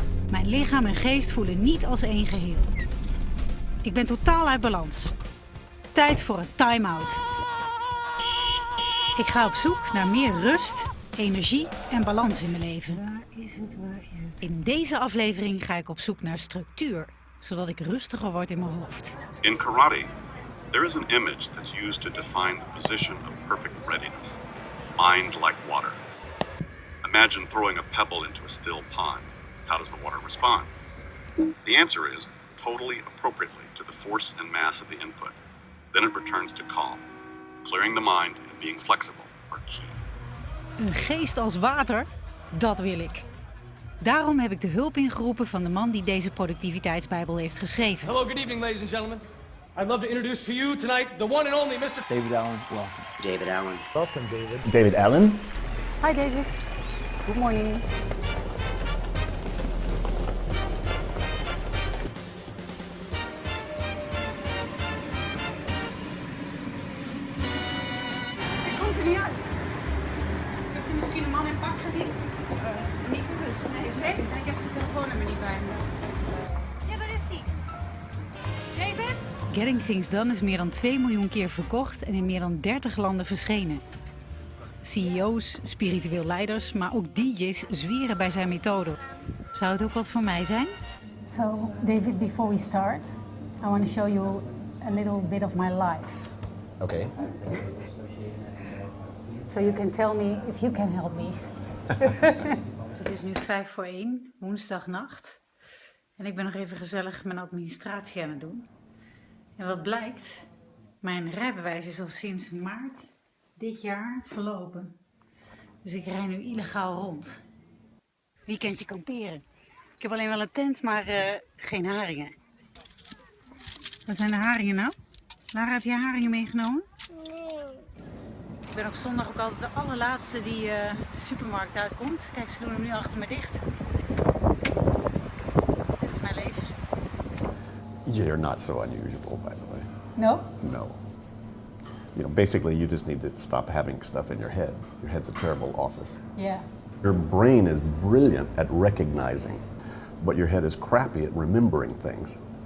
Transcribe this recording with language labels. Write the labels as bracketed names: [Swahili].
[Dutch] Mijn lichaam en geest voelen niet als één geheel. Ik ben totaal uit balans. Tijd voor een time-out. Ik ga op zoek naar meer rust, energie en balans in mijn leven. Waar is het? In deze aflevering ga ik op zoek naar structuur, zodat ik rustiger word in mijn hoofd. [English] In karate, there is an image that's used to define the position of perfect readiness. Mind like water. Imagine throwing a pebble into a still pond. How does the water respond? The answer is totally appropriately to the force and mass of the input. Then it returns to calm. Clearing the mind and being flexible are key. [Dutch] Een geest als water, dat wil ik. Daarom heb ik de hulp ingeroepen van de man die deze productiviteitsbijbel heeft geschreven. [English] Hello, good evening, ladies and gentlemen. I'd love to introduce to you tonight the one and only Mr. David Allen, welcome. David Allen. Welcome, David. David Allen. Hi David. Good morning. [Dutch] Hij komt er niet uit. Heeft u misschien een man in pak gezien? Niet bewust. Nee, is weg. En ik heb zijn telefoonnummer niet bij me. Ja, daar is hij. David? Getting Things Done is meer dan 2 miljoen keer verkocht en in meer dan 30 landen verschenen. CEO's, spiritueel leiders, maar ook DJ's zweren bij zijn methode. Zou het ook wat voor mij zijn? [English] So, David, before we start, I want to show you a little bit of my life. Okay. So you can tell me if you can help me. [Dutch] Het is nu 1:55, woensdagnacht. En ik ben nog even gezellig mijn administratie aan het doen. En wat blijkt, mijn rijbewijs is al sinds maart dit jaar verlopen. Dus ik rij nu illegaal rond. Weekendje kamperen. Ik heb alleen wel een tent, maar geen haringen. Wat zijn de haringen nou? Lara, heb je haringen meegenomen? Nee. Ik ben op zondag ook altijd de allerlaatste die de supermarkt uitkomt. Kijk, ze doen hem nu achter me dicht. Dit is mijn leven. [English] You're not so unusual, by the way. No? No. You know, basically, you just need to stop having stuff in your head. Your head's a terrible office. Yeah. Your brain is brilliant at recognizing, but your head is crappy at remembering things.